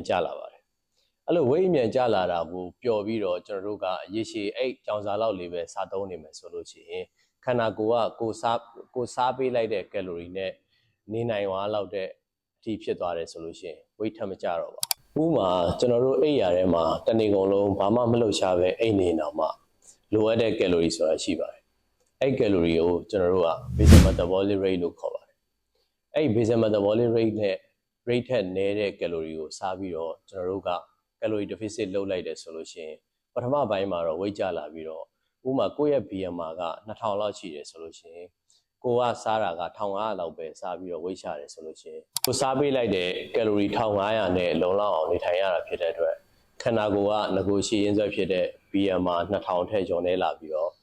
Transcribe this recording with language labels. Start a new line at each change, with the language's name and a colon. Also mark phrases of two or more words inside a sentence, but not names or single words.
Burmese: ကျလာပါတယ်အဲ့လိုဝိတ်အမြန်ကျလာတာကိုပျော်ပြီးတော့ကျွန်တော်တို့ကရေရှည်အဲ့ကြောင်စာလောက်လေးပဲစားသုံးနေမယ်ဆိုလို့ရှိရင်ခန္ဓာကိုယ်ကကိုစားပေးလိုက်တဲ့ကယ်လိုရီနဲ့နေနိုင်သွားလောက်တဲ့အထိဖြစ် သွားတယ်ဆိုလို့ရှိရင်ဝိတ်ထပ်မကျတော့ပါဥပမာကျွန်တော်တို့အိပ်ရာထဲမှာတနေ့ကုန်လုံးဘာမှမလှုပ်ရှားပဲအိပ်နေတော့မှလိုအပ်တဲ့ကယ်လိုရီဆိုတာ ရှိပါတယ်အဲ့ကယ်လိုရီကိုကျွန်တော်တို့က
English: basal metabolic rate
Burmese: လို့ခေါ်ပါတယ်အဲ့
English: basal metabolic rate
Burmese: နဲ့ rate ထက်နည်းတဲ့ကယ်လိုရီကို စားပြီးတော့ကျွန်တော်တို့ကကယ်လိုရီ deficit လုပ်လိုက်တယ်ဆိုလို့ရှိရင်ပထမပိုင်းမှာတော့ဝိတ်ကျလာပြီးတော့ဥပမာကိုယ့်ရဲ့ BMR က2000လောက်ရှိတယ်ဆိုလို့ရှိရင်ကိုကစားတာက1500လောက်ပဲစားပြီးတော့ဝိတ်ချတယ်ဆိုလို့ရှိရင်ကိုစားပေးလိုက်တဲ့ကယ်လိုရီ1500နဲ့လုံလောက်အောင်နေထိုင်ရတာဖြစ်တဲ့အတွက်ခန္ဓာကိုယ်ကငကိုရှိရင်းစွဲဖြစ်တဲ့ BMR 2000ထက်ကျော်နေလာပြီးတော့